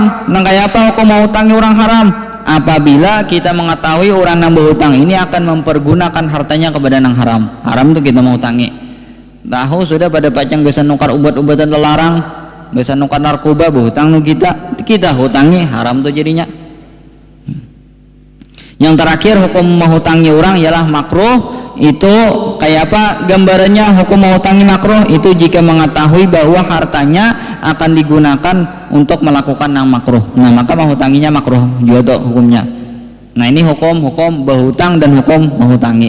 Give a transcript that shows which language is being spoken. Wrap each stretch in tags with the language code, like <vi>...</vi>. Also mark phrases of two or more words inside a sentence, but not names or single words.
<bjn>Nang kayak apa hukum menghutangi orang haram?</bjn> <id>Apabila kita mengetahui orang yang berhutang ini akan mempergunakan hartanya kepada nang haram.</id> <bjn>Haram itu kita menghutangi. Tahu sudah pada pacang gesan nukar obat-obatan terlarang, gesan nukar narkoba, berhutang nu kita hutangi, haram tuh jadinya.</bjn> <id>Yang terakhir hukum menghutangi orang ialah makruh.</id> <bjn>Itu kayak apa gambarannya hukum menghutangi makruh?</bjn> <id>Itu jika mengetahui bahwa hartanya akan digunakan untuk melakukan yang makruh. Nah, maka menghutanginya makruh juga tuh hukumnya. Nah, ini hukum berhutang dan hukum menghutangi.</id>